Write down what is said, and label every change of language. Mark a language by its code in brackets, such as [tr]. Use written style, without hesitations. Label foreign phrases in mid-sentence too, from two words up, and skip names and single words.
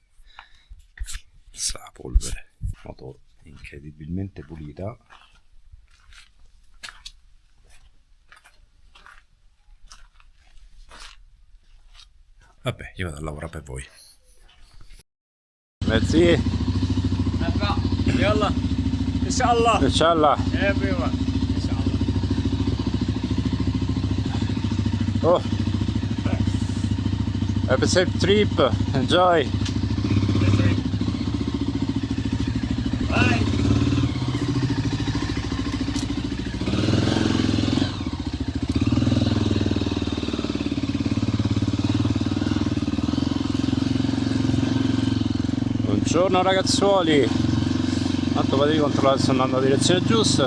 [it] Sa polvere. Moto incredibilmente pulita. Vabbè, io vado a lavorare per voi. Merci. [ar] يلا ان شاء الله Inshallah. everyone ان شاء الله [en] Oh. Have a safe trip. Enjoy. باي [it] Buongiorno ragazzuoli. Tanto potevi controllare se sto andando nella direzione giusta?